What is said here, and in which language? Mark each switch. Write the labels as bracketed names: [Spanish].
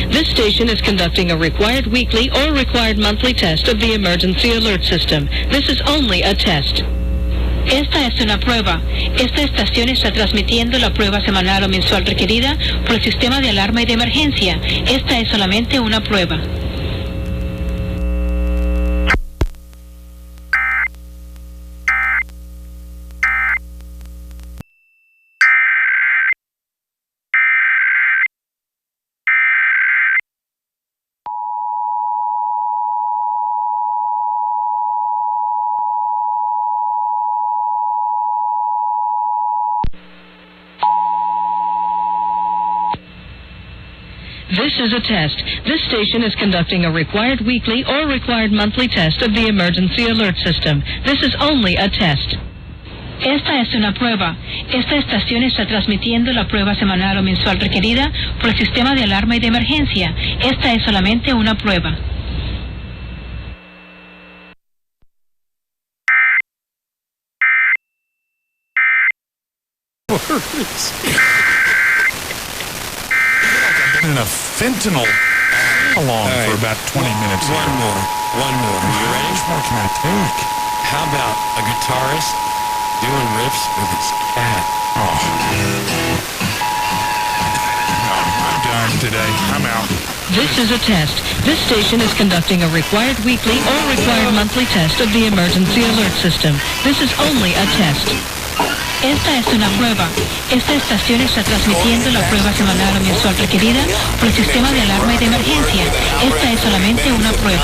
[English] This station is conducting a required weekly or required monthly test of the emergency alert system. This is only a test. [Spanish] Esta es una prueba. Esta estación está transmitiendo la prueba semanal o mensual requerida por el sistema de alarma y de emergencia. Esta es solamente una prueba. [English] This is a test. This station is conducting a required weekly or required monthly test of the emergency alert system. This is only a test. [Spanish] Esta es una prueba. Esta estación está transmitiendo la prueba semanal o mensual requerida por el sistema de alarma y de emergencia. Esta es solamente una prueba. [English] In a fentanyl along right. for about 20 minutes. One more. You ready? How much more can I take? How about a guitarist doing riffs with his cat? Oh. No, I'm done today. I'm out. This is a test. This station is conducting a required weekly or required monthly test of the emergency alert system. This is only a test. [Spanish] Esta es una prueba. Esta estación está transmitiendo la prueba semanal o mensual requerida por el sistema de alarma y de emergencia. Esta es solamente una prueba.